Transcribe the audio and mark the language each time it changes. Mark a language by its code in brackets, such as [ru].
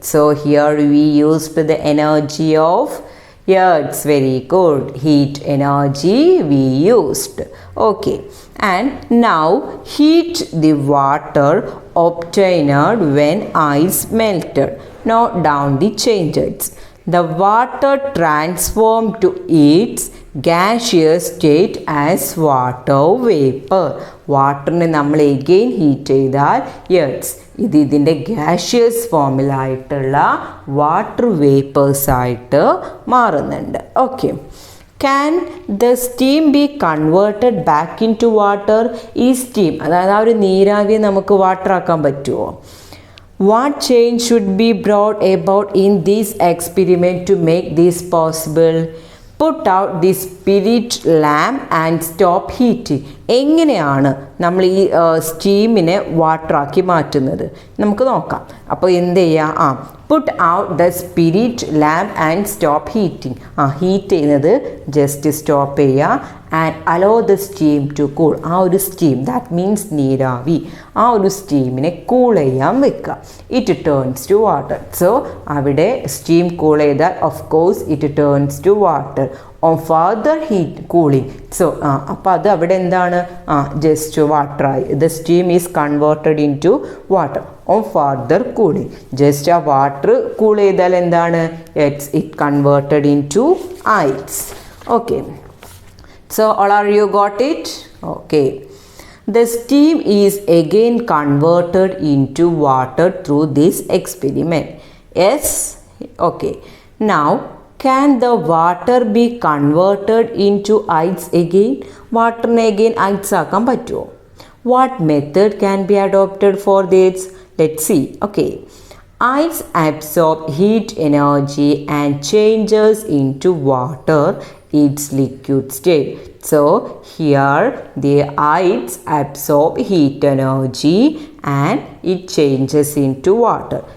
[en] So here we used the energy of, yes very good, heat energy we used. Okay, and now heat the water obtained when ice melted. Note down the changes. The water transformed to its gaseous state as water vapor. [ml] വാട്ടറിനെ നമ്മൾ again heat ചെയ്താൽ yes ഇതിൻ്റെ gaseous ഫോമിലായിട്ടുള്ള water vapours ആയിട്ട് മാറുന്നുണ്ട്. Okay. [en] Can the steam be converted back into water? [ml] ഈ steam, അതായത് ആ ഒരു നീരാവിയെ നമുക്ക് വാട്ടർ ആക്കാൻ പറ്റുമോ? [en] What change should be brought about in this experiment to make this possible? Put out the spirit lamp and stop heating. [ml] എങ്ങനെയാണ് നമ്മൾ ഈ സ്റ്റീമിനെ വാട്ടറാക്കി മാറ്റുന്നത് നമുക്ക് നോക്കാം. അപ്പോൾ എന്ത് ചെയ്യുക? [en] Put out the spirit lamp and stop heating. Heat [ml] ചെയ്യുന്നത് [en] Just stop ചെയ്യുക and allow the steam to cool. [ml] ആ ഒരു സ്റ്റീം, ദാറ്റ് മീൻസ് നീരാവി, ആ ഒരു സ്റ്റീമിനെ കൂൾ ചെയ്യാൻ വെക്കുക. [en] It turns to water. So [ml] അവിടെ [en] Steam cool ചെയ്താൽ of course it turns to water. On further heat cooling. [ml] So അപ്പോൾ അത് അവിടെ എന്താണ്? [en] Just വാട്ടറായി. The steam is converted into water. On further cooling just ആ water cool [ml] ചെയ്താൽ എന്താണ്? [en] It converted into ice. Okay. So all are you got it? Okay. The steam is again converted into water through this experiment. Yes? Okay. Now, can the water be converted into ice again? [ml] വാട്ടറിനെ again ice ആക്കാൻ പറ്റുമോ? [en] What method can be adopted for this? Let's see. Okay. Ice absorb heat energy and changes into water its liquid state. So here the ice absorb heat energy and it changes into water.